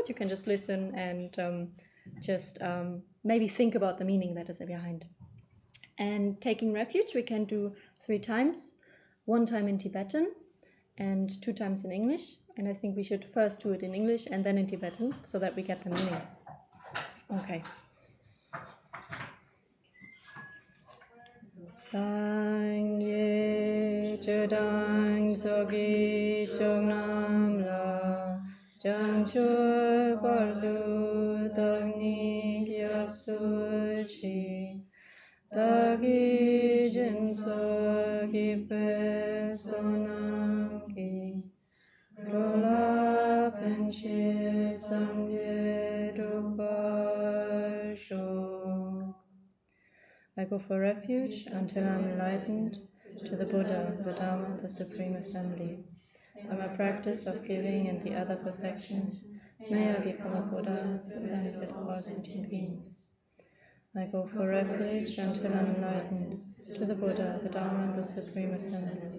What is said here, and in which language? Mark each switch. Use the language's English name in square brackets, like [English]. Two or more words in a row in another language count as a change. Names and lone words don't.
[English] You can just listen and just maybe think about the meaning that is behind. And taking refuge, we can do 3 times, 1 time in Tibetan and 2 times in English. And I think we should first do it in English and then in Tibetan so that we get the meaning. Okay. [Tibetan] སངས་རྒྱས་ཆོས་དང་ཚོགས་ཀྱི་མཆོག་རྣམས་ལ། བྱང་ཆུབ་བར་དུ་བདག་ནི་སྐྱབས་སུ་མཆི བདག་གིས་སྦྱིན་སོགས་བགྱིས་པའི་བསོད་ནམས་ཀྱིས། འགྲོ་ལ་ཕན་ཕྱིར་སངས་རྒྱས་འགྲུབ་པར་ཤོག. [English] I go for refuge until I am enlightened to the Buddha, the Dharma, the Supreme Assembly. By my practice of giving and the other perfections, may I become a Buddha to benefit all sentient beings. I go for refuge until I am enlightened to the Buddha, the Dharma, the Supreme Assembly.